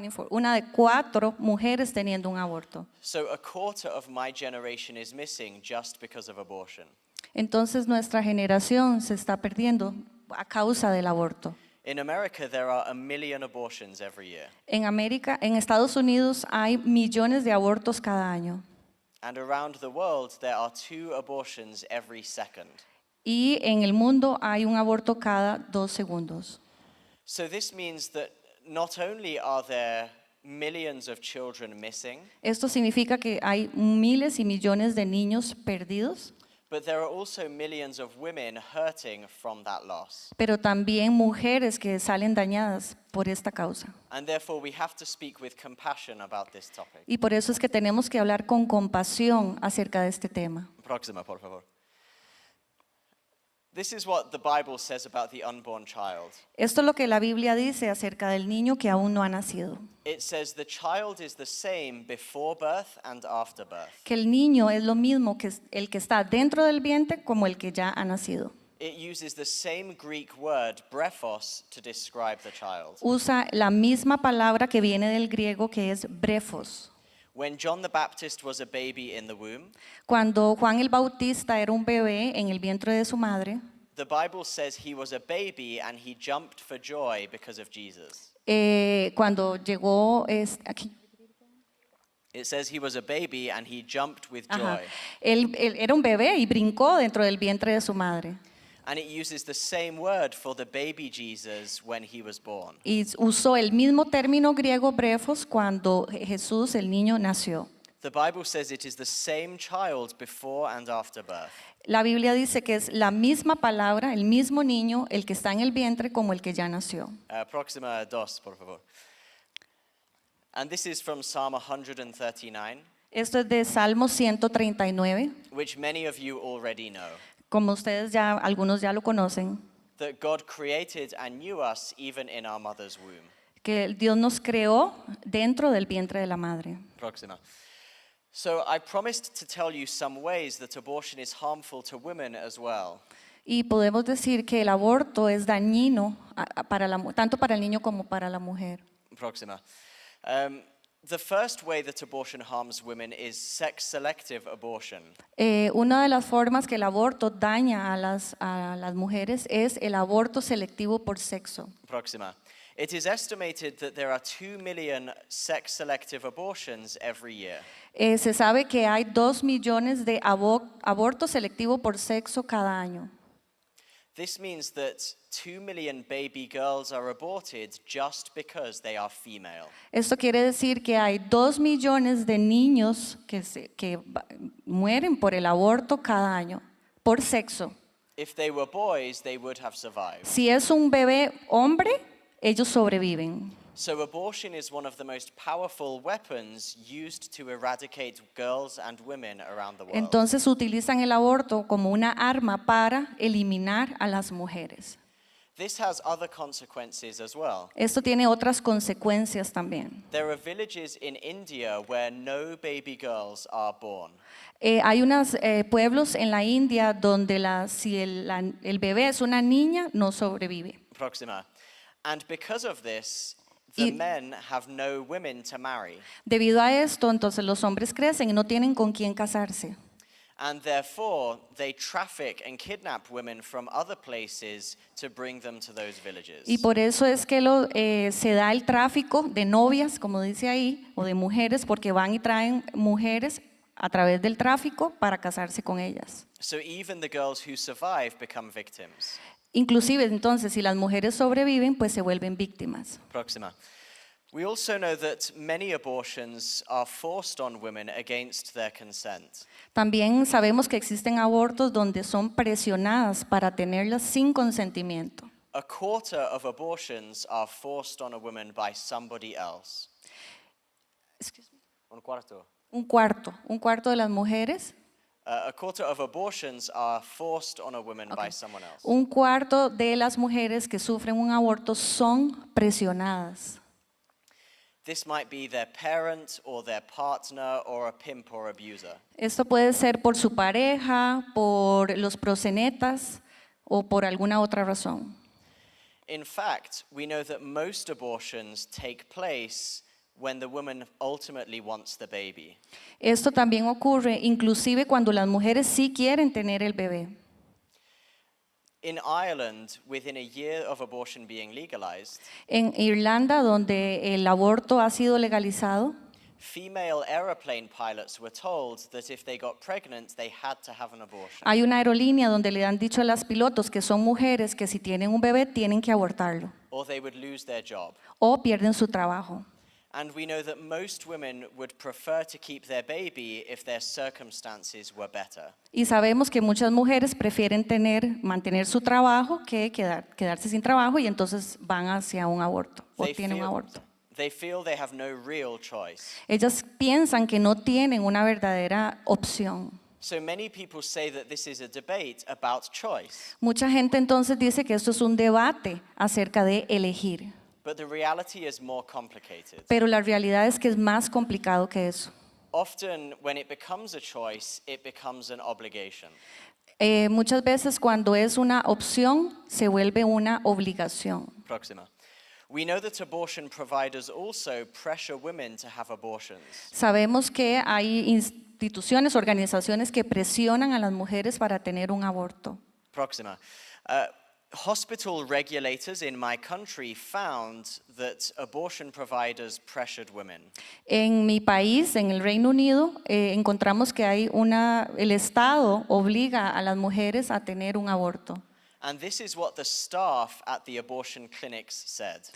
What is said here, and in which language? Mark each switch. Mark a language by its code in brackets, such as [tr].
[es] Una de 4 mujeres teniendo un aborto. [en] So a quarter of my generation is missing just because of abortion. [es] Entonces nuestra generación se está perdiendo a causa del aborto. [en] In America, there are 1 million abortions every year. [es] En Estados Unidos hay millones de abortos cada año. [en] And around the world, there are 2 abortions every second. [es] Y en el mundo hay un aborto cada 2 segundos. [en] So this means that not only are there millions of children missing, [es] Esto significa que hay miles y millones de niños perdidos, [en] but there are also millions of women hurting from that loss. [es] pero también mujeres que salen dañadas por esta causa. [en] And therefore, we have to speak with compassion about this topic. [es] Y por eso es que tenemos que hablar con compasión acerca de este tema. Próxima, por favor. [en] This is what the Bible says about the unborn child. [es] Esto es lo que la Biblia dice acerca del niño que aún no ha nacido. [en] It says the child is the same before birth and after birth. [es] Que el niño es lo mismo que el que está dentro del vientre como el que ya ha nacido. [en] It uses the same Greek word, brephos, to describe the child. [es] Usa la misma palabra que viene del griego que es brephos. [en] When John the Baptist was a baby in the womb, [es] Cuando Juan el Bautista era un bebé en el vientre de su madre, [en] the Bible says he was a baby and he jumped for joy because of Jesus. [es] cuando llegó aquí, [en] It says he was a baby and he jumped with ajá, joy. [es] él era un bebé y brincó dentro del vientre de su madre. [en] And it uses the same word for the baby Jesus when he was born. [es] Y usó el mismo término griego brephos cuando Jesús, el niño, nació. [en] The Bible says it is the same child before and after birth. [es] La Biblia dice que es la misma palabra, el mismo niño, el que está en el vientre como el que ya nació. Próxima 2, por favor. [en] And this is from Psalm 139, [es] Esto es de Salmo 139, [en] which many of you already know. [es] como ustedes ya, algunos ya lo conocen, [en] That God created and knew us even in our mother's womb. [es] que Dios nos creó dentro del vientre de la madre. Próxima. [en] So I promised to tell you some ways that abortion is harmful to women as well. [es] Y podemos decir que el aborto es dañino tanto para el niño como para la mujer. Próxima. [en] The first way that abortion harms women is sex-selective abortion. [es] Una de las formas que el aborto daña a las mujeres es el aborto selectivo por sexo. Próxima. [en] It is estimated that there are 2 million sex-selective abortions every year. [es] Se sabe que hay 2 millones de abortos selectivos por sexo cada año. [en] This means that 2 million baby girls are aborted just because they are female. [es] Esto quiere decir que hay 2 millones de niños que mueren por el aborto cada año, por sexo. [en] If they were boys, they would have survived. [es] Si es un bebé hombre, ellos sobreviven. [en] So abortion is one of the most powerful weapons used to eradicate girls and women around the world. [es] Entonces utilizan el aborto como una arma para eliminar a las mujeres. [en] This has other consequences as well. [es] Esto tiene otras consecuencias también. [en] There are villages in India where no baby girls are born. [es] Hay unos pueblos en la India donde si el bebé es una niña, no sobrevive. Próxima. [en] And because of this, the men have no women to marry. [es] Debido a esto, entonces los hombres crecen y no tienen con quién casarse. [en] And therefore, they traffic and kidnap women from other places to bring them to those villages. [es] Y por eso es que se da el tráfico de novias, como dice ahí, o de mujeres, porque van y traen mujeres a través del tráfico para casarse con ellas. [en] So even the girls who survive become victims. [es] Inclusive, entonces, si las mujeres sobreviven, pues se vuelven víctimas. Próxima. [en] We also know that many abortions are forced on women against their consent. [es] También sabemos que existen abortos donde son presionadas para tenerlas sin consentimiento. [en] A quarter of abortions are forced on a woman by somebody else. [es] Un cuarto. Un cuarto de las mujeres. [en] A quarter of abortions are forced on a woman by someone else. [es] Un cuarto de las mujeres que sufren un aborto son presionadas. [en] This might be their parent or their partner or a pimp or abuser. [es] Esto puede ser por su pareja, por los proxenetas o por alguna otra razón. [en] In fact, we know that most abortions take place when the woman ultimately wants the baby. [es] Esto también ocurre inclusive cuando las mujeres sí quieren tener el bebé. [en] In Ireland, within a year of abortion being legalized, [es] En Irlanda, donde el aborto ha sido legalizado, [en] female aeroplane pilots were told that if they got pregnant, they had to have an abortion. [es] hay una aerolínea donde le han dicho a las pilotos que son mujeres que si tienen un bebé tienen que abortarlo [en] Or they would lose their job. [es] o pierden su trabajo. [en] And we know that most women would prefer to keep their baby if their circumstances were better. [es] Y sabemos que muchas mujeres prefieren mantener su trabajo que quedarse sin trabajo y entonces van hacia un aborto o tienen un aborto. [en] They feel they have no real choice. [es] Ellas piensan que no tienen una verdadera opción. [en] So many people say that this is a debate about choice. [es] Mucha gente entonces dice que esto es un debate acerca de elegir. [en] But the reality is more complicated. [es] Pero la realidad es que es más complicado que eso. [en] Often, when it becomes a choice, it becomes an obligation. [es] Muchas veces cuando es una opción, se vuelve una obligación. Próxima. [en] We know that abortion providers also pressure women to have abortions. [es] Sabemos que hay instituciones, organizaciones que presionan a las mujeres para tener un aborto. Próxima. [en] Hospital regulators in my country found that abortion providers pressured women. [es] En mi país, en el Reino Unido, encontramos que el Estado obliga a las mujeres a tener un aborto. [en] And this is what the staff at the abortion clinics said.